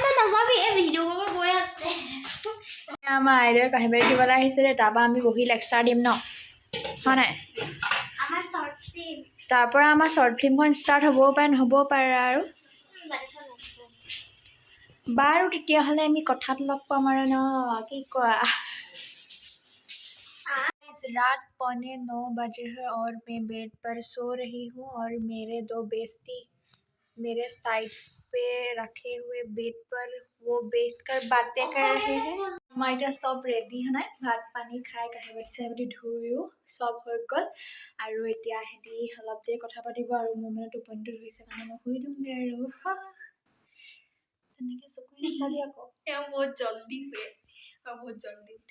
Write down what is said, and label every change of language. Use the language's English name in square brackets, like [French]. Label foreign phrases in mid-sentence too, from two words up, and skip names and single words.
[Assamese] আমাৰ আইদেউৱে কাঁহী বাৰী দিবলৈ আহিছে দেই, তাৰপৰা আমি বহি লেকচাৰ দিম ন, হয় নাই? তাৰপৰা আমাৰ শ্বৰ্ট ফিল্মখন ষ্টাৰ্ট হ'বও পাৰে, নহ'বও পাৰে আৰু। বাৰু তেতিয়াহ'লে আমি কথাত লগ পাম আৰু ন, কি কোৱা? [Hindi] रात 9:15 बजे है और मैं बेड पर सो रही हूँ और मेरे दो बेस्टी मेरे साइड पे रखे हुए बेड पर वो बैठकर बातें कर रहे हैं। [Assamese] আমাৰ এতিয়া চব ৰেডি হয় নাই, ভাত পানী খাই কাঁহী বাতি ধুইও চব হৈ গ'ল আৰু এতিয়া সিহঁতি অলপ দেৰি কথা পাতিব আৰু মোৰ মানে টোপনিটো ধৰিছে কাৰণে মই শুই দিওঁগৈ আৰু। তেনেকৈ চকু নাচাবি আকৌ, তেওঁ বহুত জল্দি শুৱে আৰু বহুত জল্দি উঠে।